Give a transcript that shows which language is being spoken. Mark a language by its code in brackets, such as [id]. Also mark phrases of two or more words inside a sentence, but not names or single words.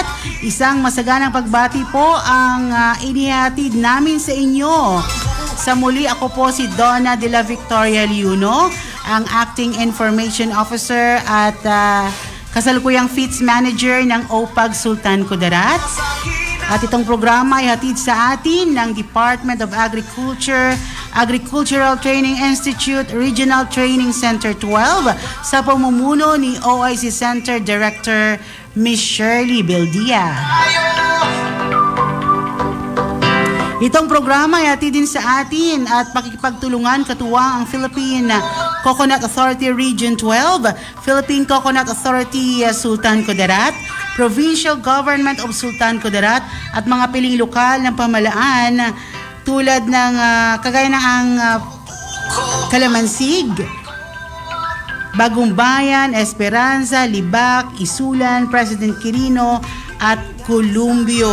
[tl] Isang masaganang pagbati po ang inihatid namin sa inyo. Sa muli, ako po si Donna de la Victoria Liuno, ang Acting Information Officer at kasalukuyang Feeds Manager ng OPAG Sultan Kudarat. At itong programa ay hatid sa atin ng Department of Agriculture, Agricultural Training Institute, Regional Training Center 12 sa pamumuno ni OIC Center Director Ms. Shirley Beldia. Itong programa ay hatid din sa atin at pakikipagtulungan katuwang ang Philippine Coconut Authority Region 12, Philippine Coconut Authority Sultan Kudarat, Provincial Government of Sultan Kudarat at mga piling lokal ng pamahalaan tulad ng kagaya ng ang Kalamansig, Bagong Bayan, Esperanza, Libak, Isulan, President Quirino at Columbio.